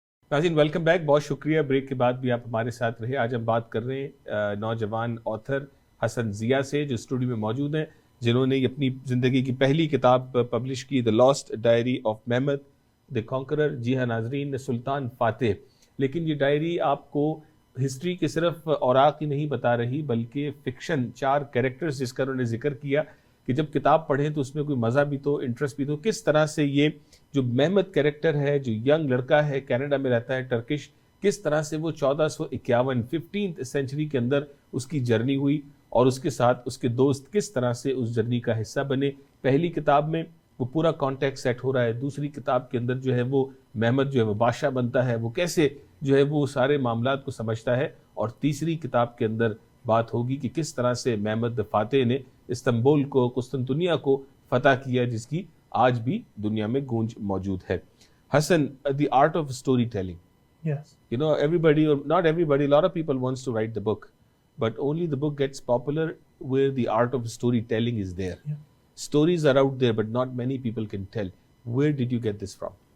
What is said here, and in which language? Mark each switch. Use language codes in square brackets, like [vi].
[ur] ناظرین welcome back, بہت شکریہ بریک کے بعد بھی آپ ہمارے ساتھ رہے. آج ہم بات کر رہے ہیں نوجوان آتھر حسن ضیاء سے, جو اسٹوڈیو میں موجود ہیں, جنہوں نے اپنی زندگی کی پہلی کتاب پبلش کی, the last diary of Muhammad the Conqueror. جی ہاں ناظرین, سلطان فاتح. لیکن یہ ڈائری آپ کو ہسٹری کے صرف اوراق ہی نہیں بتا رہی, بلکہ فکشن, 4 کیریکٹرز جس کا انہوں نے ذکر کیا کہ جب کتاب پڑھیں تو اس میں کوئی مزہ بھی تو, انٹرسٹ بھی تو. کس طرح سے یہ جو محمد کیریکٹر ہے, جو ینگ لڑکا ہے, کینیڈا میں رہتا ہے, ٹرکش, کس طرح سے وہ 1451 15th سینچری کے اندر اس کی جرنی ہوئی, اور اس کے ساتھ اس کے دوست کس طرح سے اس جرنی کا حصہ بنے. پہلی کتاب میں وہ پورا کانٹیکٹ سیٹ ہو رہا ہے, دوسری کتاب کے اندر جو ہے وہ محمد جو ہے وہ بادشاہ بنتا ہے, وہ کیسے جو ہے وہ سارے معاملات کو سمجھتا ہے, اور تیسری کتاب کے اندر بات ہوگی کہ کس طرح سے محمد فاتح نے استنبول کو, قسطنطنیہ کو فتح کیا, جس کی آج بھی دنیا میں گونج موجود ہے. [en] Hasan, the art of storytelling. Yes. You know, everybody, or not everybody, a lot of people wants to write the book, but only the book gets popular where the art of storytelling is there. Yeah. Stories are out there, but not many people can tell. Where did you get this from?